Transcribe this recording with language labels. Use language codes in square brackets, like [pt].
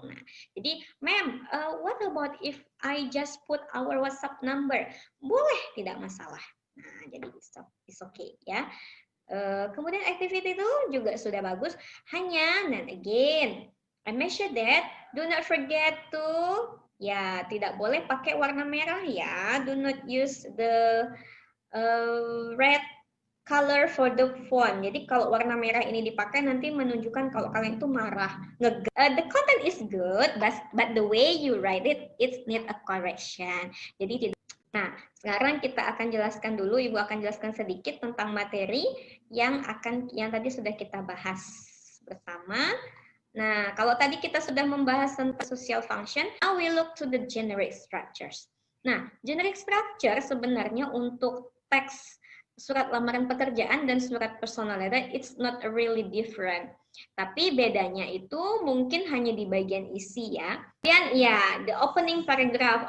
[id] Nah, jadi [en] ma'am, what about if I just put our WhatsApp number? [id] Boleh, tidak masalah. Nah, jadi [en] it's okay [id] ya. Kemudian activity itu juga sudah bagus. [en] Hanya, and again, I make sure that do not forget to, [id] ya tidak boleh pakai warna merah ya. [en] Do not use the red color for the font. [id] Jadi kalau warna merah ini dipakai nanti menunjukkan kalau kalian itu marah. [en] The content is good, but the way you write it need a correction. [id] Jadi nah, sekarang kita akan jelaskan dulu, Ibu akan jelaskan sedikit tentang materi yang tadi sudah kita bahas bersama. Nah, kalau tadi kita sudah membahas tentang social function, [en] now we look to the generic structures. [id] Nah, generic structure sebenarnya untuk teks surat lamaran pekerjaan dan surat personal letter, [en] it's not really different. [id] Tapi bedanya itu mungkin hanya di bagian isi ya. [en] Dan ya, the opening paragraph.